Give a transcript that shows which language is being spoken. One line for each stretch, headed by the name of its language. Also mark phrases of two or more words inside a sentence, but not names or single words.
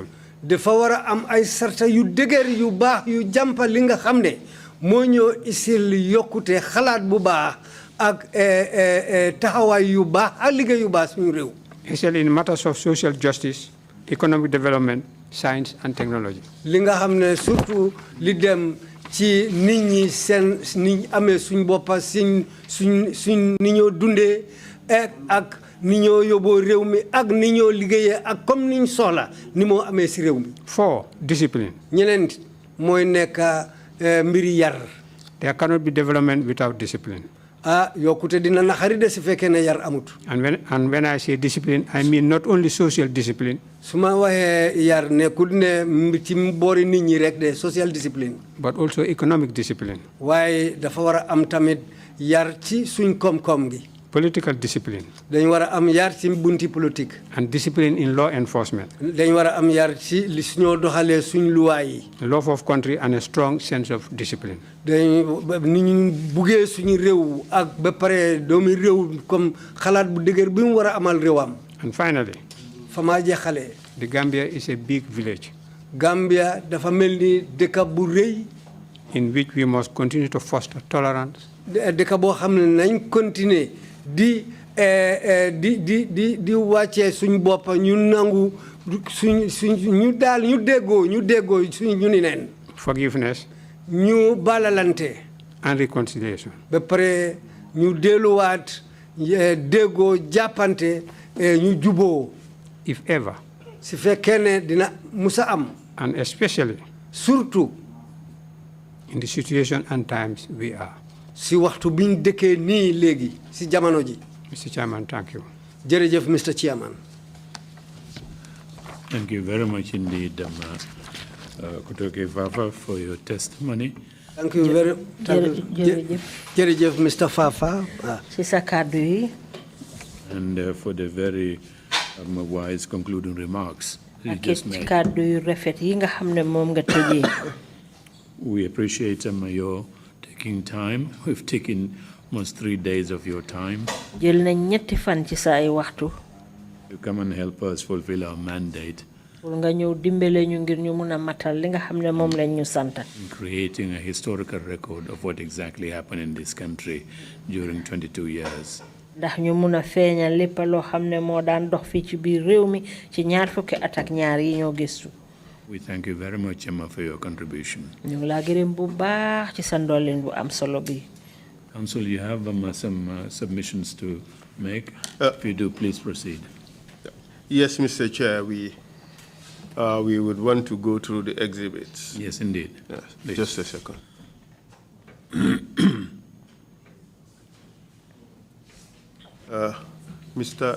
Wolof: dafa war a am ay sarta yu dëgër yu baax yu jàmpa li nga xam ne moo ñoo isil yokkute xalaat bu baax ak taxawaay yu baax ak liggéey yu baax suñu réew.
English: Especially in matters of social justice, economic development, science and technology.
Wolof: li nga xam ne surtout li dem ci nit ñi seen ni amee suñ boppa suñ ni ñoo dundee ak ni ñoo yóbboo réew mi ak ni ñoo liggéeyee ak comme niñ soxla ni moo amee si réew mi.
English: 4. Discipline.
Wolof: ñeneen mooy nekk mbiri yar.
English: There cannot be development without discipline.
Wolof: yokkute dina naxari de si fekkee ne yar amut.
English: And when I say discipline, I mean not only social discipline.
Wolof: su ma waxee yar nekkul ne ci boori nit ñi rek de
English: social discipline. But also economic discipline.
Wolof: waaye dafa war a am tamit yar ci suñ koom-koom gi.
English: Political discipline.
Wolof: dañ war a am yar ci bunti politique.
English: And discipline in law enforcement.
Wolof: dañ war a am yar ci li suñoo doxalee suñ luwaa yi.
English: Love of country and a strong sense of discipline.
Wolof: dañ ni ñu buggee suñu réew ak ba pare doomi réew comme xalaat bu dëgër bi mu war a amal réewam.
English: And finally,
Wolof: fa maa jeexalee.
English: the Gambia is a big village.
Wolof: Gambia dafa mel ni dëkk bu rëy.
English: In which we must continue to foster tolerance.
Wolof: dëkk boo xam ne nañ continuer di wàccee suñ bopp ñu nangu suñ ñu daal ñu déggoo suñ ñu ni neen.
English: Forgiveness.
Wolof: ñu balalante.
English: And reconciliation.
Wolof: ba pare ñu delluwaat déggoo jàppante ñu juboo.
English: If ever.
Wolof: si fekkee ne dina musa am.
English: And especially. Surtout. In the situation and times we are.
Wolof: si waxtu biñ dëkkee nii léegi si jamono ji.
English: Mr. Chairman, thank you.
Wolof: jërëjëf Mr. Chairman.
English: Thank you very much indeed, Kutoke Fafa, for your testimony. Thank you very much.
Wolof: Jërëjëf Mr. Fafa. ci sa kàddu yi.
English: And for the very wise concluding remarks you
Wolof: ak
English: just
Wolof: ci
English: made.
Wolof: kàddu yu rafet yi nga xam ne moom nga tëjee.
English: We appreciate your taking time. We've taken almost 3 days of your time
Wolof: jël nañ ñetti fan ci sa ay waxtu.
English: to come and help us fulfill our mandate
Wolof: pour nga ñëw dimbale ñu ngir ñu mun a matal li nga xam ne moom lañ ñu sant.
English: in creating a historical record of what exactly happened in this country during 22 years.
Wolof: ndax ñu mun a feeñal lépp loo xam ne moo daan dox fii ci biir réew mi ci ñaar fukki at ak ñaar yi ñoo gëstu.
English: We thank you very much, Emma, for your contribution.
Wolof: ñu ngi laa gërëm bu baax ci sa ndolleen bu am solo bi.
English: Council, you have some submissions to make. If you do, please proceed. Yes, Mr. Chair, we would want to go through the exhibits. Yes, indeed. Yes, just a second. Mr.